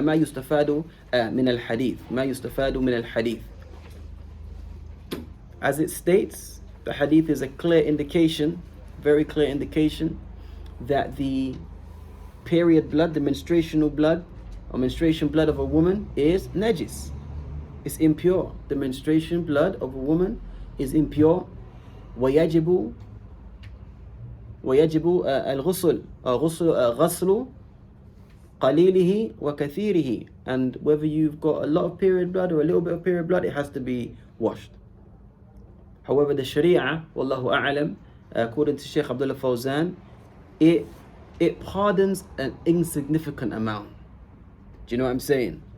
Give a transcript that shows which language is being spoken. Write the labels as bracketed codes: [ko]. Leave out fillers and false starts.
[ar] ما يستفاد من الحديث ما يستفاد من الحديث. [en] As it states, the hadith is a clear indication, very clear indication, that the period blood, the menstruational blood or menstruation blood of a woman is najis. It's impure. The menstruation blood of a woman is impure. [ar] ويجب الغسل غسل قليله وكثيره. [en] And whether you've got a lot of period blood or a little bit of period blood, it has to be washed. However, the Sharia, wallahu a'lam, according to Sheikh Abdullah Fawzan, it pardons an insignificant amount. Do you know what I'm saying?